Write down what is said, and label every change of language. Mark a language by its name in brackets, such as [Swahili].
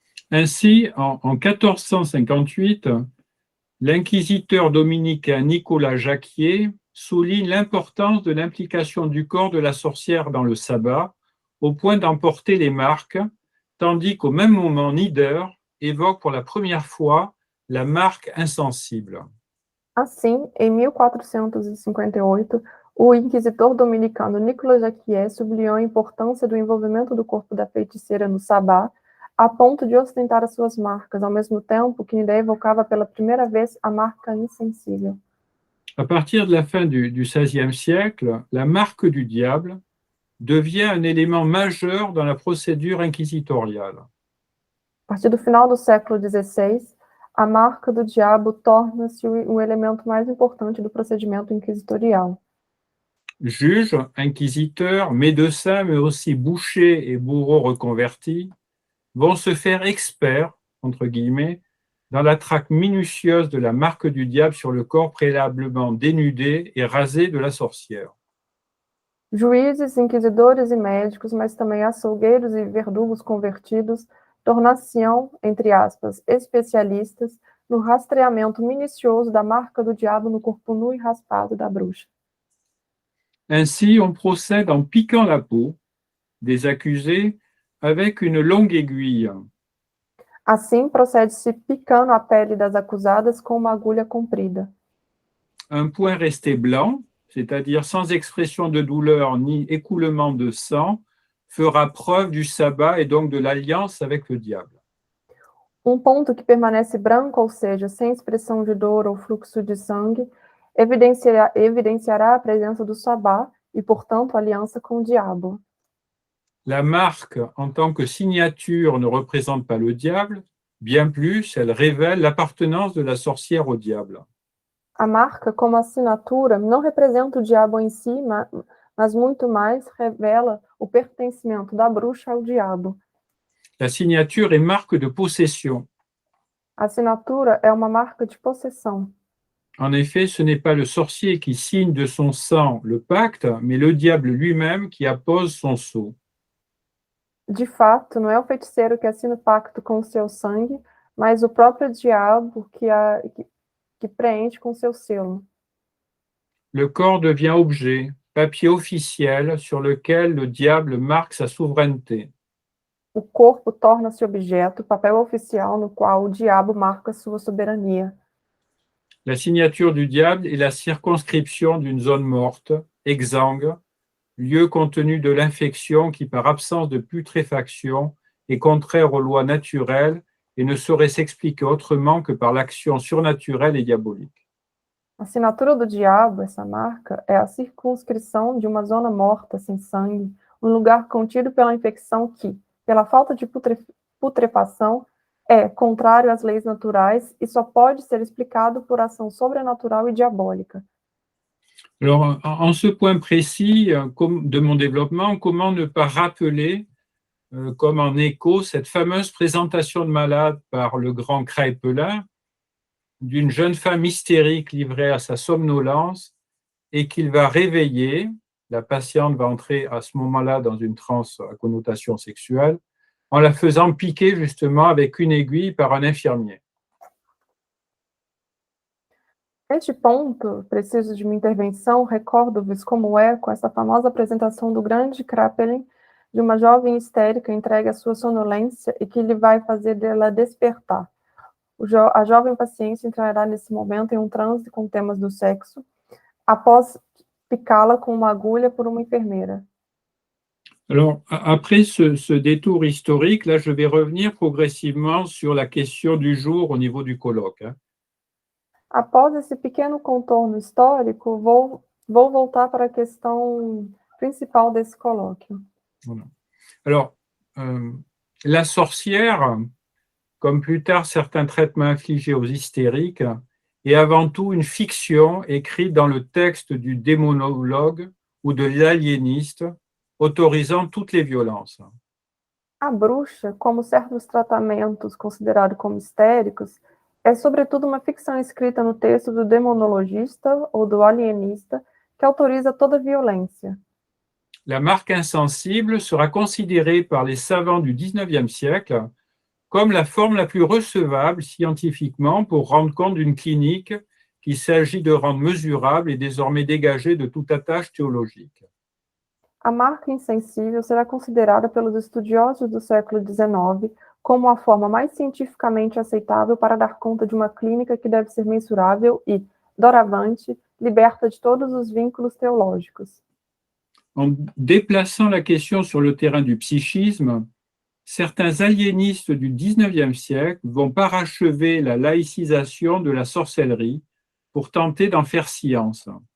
[French] Ainsi, en 1458, l'inquisiteur dominicain Nicolas Jacquier souligne l'importance de l'implication du corps de la sorcière dans le sabbat, au point d'emporter les marques, tandis qu'au même moment, Nieder évoque pour la première fois la marque insensible. [Portuguese] Assim, em 1458, o inquisitor dominicano Nicolas Jacquier sublinhou a importância do envolvimento do corpo da feiticeira no sabá, a ponto de ostentar as suas marcas, ao mesmo tempo que ainda evocava pela primeira vez a marca insensível. [French] À partir de la fin du XVIe siècle, la marque du diable devient un élément majeur dans la procédure inquisitoriale. [Portuguese] A partir do final do século XVI, a marca do diabo torna-se o elemento mais importante do procedimento inquisitorial. [French] Juges, inquisiteurs, médecins, mais aussi bouchers et bourreaux reconvertis vont se faire experts, entre guillemets, dans la traque minutieuse de la marque du diable sur le corps préalablement dénudé et rasé de la sorcière. [Portuguese] Juízes, inquisidores e médicos, mas também açougueiros e verdugos convertidos, tornar-se-ão, entre aspas, especialistas no rastreamento minucioso da marca do diabo no corpo nu e raspado da bruxa. [French] Ainsi, on procède en piquant la peau des accusés avec une longue aiguille. [Portuguese] Assim, procede-se picando a pele das acusadas com uma agulha comprida. [French] Un point resté blanc, c'est-à-dire sans expression de douleur ni écoulement de sang, fera preuve du sabbat et donc de l'alliance avec le diable. [Portuguese] Ponto que permanece branco, ou seja, sem expressão de dor ou fluxo de sangue, evidenciará a presença do sabá e, portanto, a aliança com o diabo. [French] La marque, en tant que signature, ne représente pas le diable, bien plus, elle révèle l'appartenance de la sorcière au diable. [Portuguese] A marca, como assinatura, não representa o diabo em si, mas muito mais revela o pertencimento da bruxa ao diabo. [French] La signature est marque de possession. [Portuguese] A assinatura é uma marca de possessão. [French] En effet, ce n'est pas le sorcier qui signe de son sang le pacte, mais le diable lui-même qui appose son sceau. [Portuguese] De fato, não é o feiticeiro que assina o pacto com o seu sangue, mas o próprio diabo que preenche com seu selo. [French] Le corps devient objet, papier officiel sur lequel le diable marque sa souveraineté. [Portuguese] O corpo torna-se objeto, papel oficial no qual o diabo marca sua soberania. [French] La signature du diable est la circonscription d'une zone morte, exsangue, lieu contenu de l'infection qui, par absence de putréfaction, est contraire aux lois naturelles et ne saurait s'expliquer autrement que par l'action surnaturelle et diabolique. [Portuguese] A assinatura do diabo, essa marca, é a circunscrição de uma zona morta, sem sangue, um lugar contido pela infecção que, pela falta de putrefação, é contrário às leis naturais e só pode ser explicado por ação sobrenatural e diabólica. [French] Alors, en ce point précis de mon développement, comment ne pas rappeler, comme en écho, cette fameuse présentation de malade par le grand Kraepelin d'une jeune femme hystérique livrée à sa somnolence et qu'il va réveiller. La patiente va entrer à ce moment-là dans une transe à connotation sexuelle en la faisant piquer justement avec une aiguille par un infirmier. [Portuguese] Neste ponto, preciso de uma intervenção, recordo-vos como eco essa famosa apresentação do grande Kraepelin de uma jovem histérica entregue à sua sonolência e que lhe vai fazer dela despertar. A jovem paciente entrará nesse momento em um transe com temas do sexo, após picá-la com uma agulha por uma enfermeira. [French] Alors, après ce détour historique, là, je vais revenir progressivement sur la question du jour au niveau du colloque. [Portuguese] Após esse pequeno contorno histórico, vou voltar para a questão principal desse colóquio. [French] Voilà. Alors, la sorcière, comme plus tard certains traitements infligés aux hystériques, est avant tout une fiction écrite dans le texte du démonologue ou de l'aliéniste, autorisant toutes les violences. [Portuguese] A bruxa, como certos tratamentos considerados como histéricos, é sobretudo uma ficção escrita no texto do demonologista ou do alienista que autoriza toda violência. [French] La marque insensible sera considérée par les savants du XIXe siècle comme la forme la plus recevable scientifiquement pour rendre compte d'une clinique qu'il s'agit de rendre mesurable et désormais dégagée de toute attache théologique. [Portuguese] A marca insensível será considerada pelos estudiosos do século XIX como a forma mais cientificamente aceitável para dar conta de uma clínica que deve ser mensurável e, doravante, liberta de todos os vínculos teológicos. [French] En déplaçant la question sur le terrain du psychisme, certains aliénistes du XIXe siècle vont parachever la laïcisation de la sorcellerie pour tenter d'en faire science.